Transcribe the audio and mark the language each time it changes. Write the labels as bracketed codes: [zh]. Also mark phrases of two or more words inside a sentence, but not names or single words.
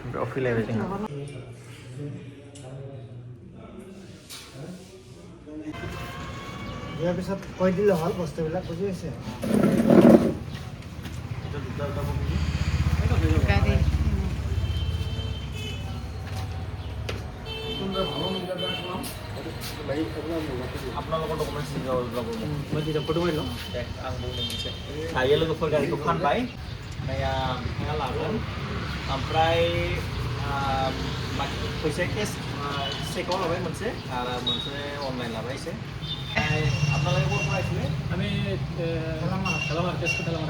[brx] फैलायबाय जोङो [as] ইয়াৰ পিছত কৈ দিলে হ'ল বস্তুবিলাক বুজি আছে গাড়ী আপোনালোকৰ ডকুমেণ্টছ যাব মই তেতিয়া ফটো মাৰি ল'ম [brx] आं बुंनो मोनसे दायो लोगोफोर गारिखौ फानबाय नाया बिथाङा लागोन ओमफ्राय फैसा केस चेकआव लाबाय मोनसे आरो मोनसे अनलाइन लाबाय एसे [as] আপোনালোকে ক'ৰ পৰা আহিছিলে আমি খেলামাৰ তেজপুৰ খেলামাৰ